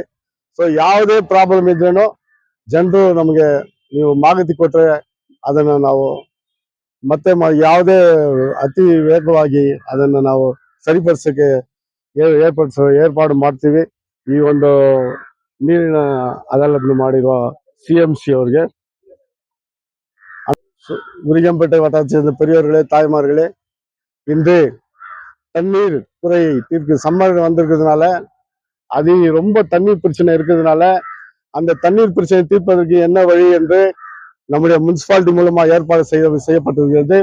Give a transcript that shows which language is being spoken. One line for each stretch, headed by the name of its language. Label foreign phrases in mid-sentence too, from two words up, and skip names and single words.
Kannada: ಸೊ ಯಾವುದೇ ಪ್ರಾಬ್ಲಮ್ ಇದ್ರೂ ಜನರು ನಮಗೆ ನೀವು ಮಾಹಿತಿ ಕೊಟ್ರೆ ಅದನ್ನ ನಾವು ಮತ್ತೆ ಯಾವುದೇ ಅತಿ ವೇಗವಾಗಿ ಅದನ್ನ ನಾವು ಸರಿಪಡಿಸಕ್ಕೆ ಏರ್ಪಾಡು ಮಾಡ್ತೀವಿ. ಈ ಒಂದು ನೀರಿನ ಅದಾಲತ್ ಮಾಡಿರುವ CMC ಅವ್ರಿಗೆ,
Tamil: உரிகம்பேட்டை வட்டாரத்தை சேர்ந்த பெரியவர்களே, தாய்மார்களே, இன்று தண்ணீர் துறை சம்மர் வந்திருக்கிறதுனால அது ரொம்ப தண்ணீர் பிரச்சனை இருக்கிறதுனால அந்த தண்ணீர் பிரச்சனை தீர்ப்பதற்கு என்ன வழி என்று நம்முடைய முனிசிபாலிட்டி மூலமா ஏற்பாடு செய்யப்பட்டிருக்கிறது.